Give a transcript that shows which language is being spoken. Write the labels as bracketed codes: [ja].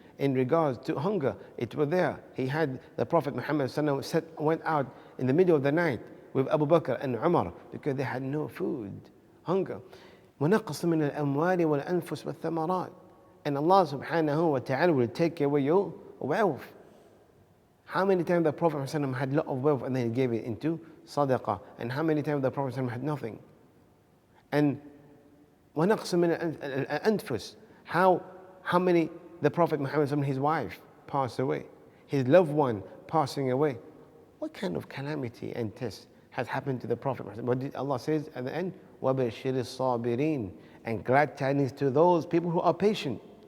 [en] In regards to hunger, it was there. He had the Prophet Muhammad ﷺ went out in the middle of the night with Abu Bakr and Umar because they had no food, hunger. [ar] وَنَقْصٍ مِنَ الْأَمْوَالِ وَالْأَنفُسِ وَالثَّمَرَاتِ. [en] And Allah subhanahu wa ta'ala will take away your wealth. How many times the Prophet ﷺ had a lot of wealth and then he gave it into sadaqah? And how many times the Prophet ﷺ had nothing? And [ar] وَنَقْصٍ مِنَ الْأَنفُسِ. [en] How many the Prophet Muhammad ﷺ, his wife passed away, his loved one passing away. What kind of calamity and test has happened to the Prophet? What did Allah says at the end? [ar] وَبَشِّرِ الصَّابِرِينَ. [en] And glad tidings to those people who are patient.